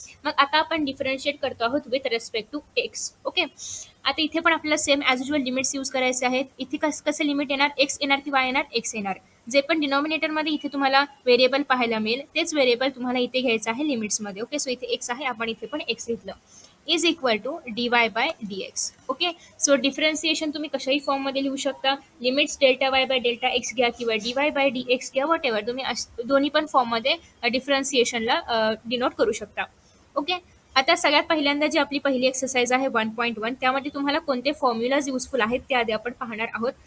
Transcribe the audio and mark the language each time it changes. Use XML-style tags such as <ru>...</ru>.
<mr>मग आता आपण डिफरन्शिएट करतो आहोत with respect to x. Okay, आता इथे पण आपल्याला same as usual limits use करायचे आहेत. इथे कसं लिमिट येणार, एक्स येणार की वाय येणार, एक्स येणार. जे पण डिनॉमिनेटरमध्ये इथे तुम्हाला व्हेरिएबल पाहायला मिळेल तेच व्हेरिएबल तुम्हाला इथे घ्यायचं आहे लिमिट्समध्ये. ओके, सो इथे एक्स आहे, आपण इथे पण एक्स घेतलं.</mr> <en>Is equal to d y by d x.</en> <mr>Okay, so differentiation तुम्ही कशाही फॉर्ममध्ये लिहू शकता. Limits delta y by delta x घ्या किंवा D y by D x घ्या, वॉट एव्हर तुम्ही दोन्ही पण फॉर्ममध्ये डिफरन्सिएशनला डिनोट करू शकता. ओके, आता सगळ्यात पहिल्यांदा जी आपली पहिली एक्सरसाइज आहे 1.1, त्यामध्ये तुम्हाला कोणते फॉर्म्युलाज युजफुल आहेत ते आधी आपण पाहणार आहोत.</mr>